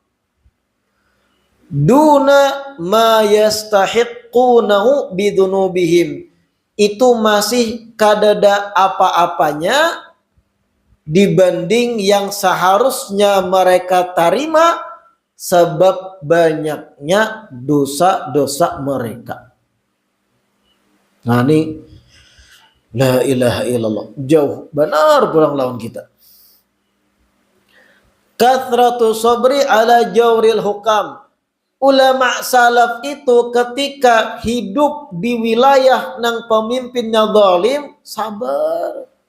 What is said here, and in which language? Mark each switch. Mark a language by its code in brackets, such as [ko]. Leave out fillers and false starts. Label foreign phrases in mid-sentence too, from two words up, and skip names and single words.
[ar] دون ما يستحقونه بذنوبهم, [id] itu masih kadada apa-apanya dibanding yang seharusnya mereka terima sebab banyaknya dosa-dosa mereka. Nah ini [ar] لا إله إلا الله, [bjn] jauh benar pulang lawan kita. [ar] كثرة الصبر على جور الحكام. [id] Ulama salaf itu ketika hidup di wilayah nang pemimpinnya zalim, sabar.